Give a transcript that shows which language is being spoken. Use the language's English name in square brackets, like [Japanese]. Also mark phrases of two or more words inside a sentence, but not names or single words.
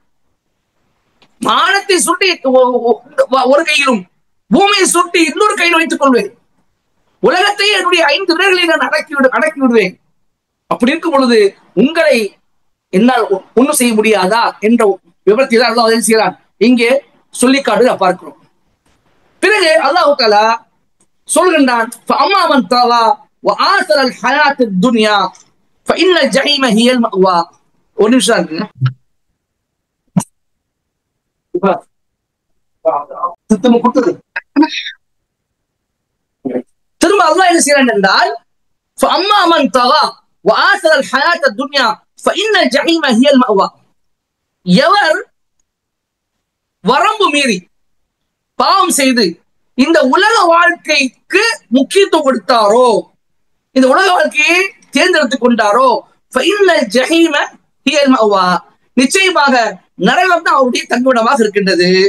[Tamil] வானத்தை சுட்டி ஒரு கையிலும் பூமியை சுட்டி இன்னொரு கையில் வைத்துக் கொள்வேன், உலகத்தையே என்னுடைய 5 விரல்களில் நான் அடக்கி விடுவேன். அப்படி இருக்கும் பொழுது உங்களை என்னால் ஒன்றும் செய்ய முடியாதா என்ற விவரத்தை தான் அல்லாஹ் செய்கிறான் இங்கே சொல்லி காட்டு பார்க்கிறோம். பிறகு அல்லாஹ் தஆலா சொல்கின்றான் [Arabic] فأما من طغى وآثر الحياة الدنيا فإن الجحيم هي المأوى. [Tamil] ஒரு நிமிஷம் இருக்குங்க. திரும்ப அல்லாஹ் என்ன செய்யறான் என்றால் [Arabic] فأما من طغى وآثر الحياة الدنيا فإن الجحيم هي المأوى. [Tamil] எவர் வரம்பு மீறி பாவம் செய்து இந்த உலக வாழ்க்கைக்கு முக்கியத்துவம் கொடுத்தாரோ, இந்த உலக வாழ்க்கையை தேர்ந்தெடுத்துக் கொண்டாரோ, நிச்சயமாக நரகம் தான் அவருடைய தங்குமிடமாக இருக்கின்றது.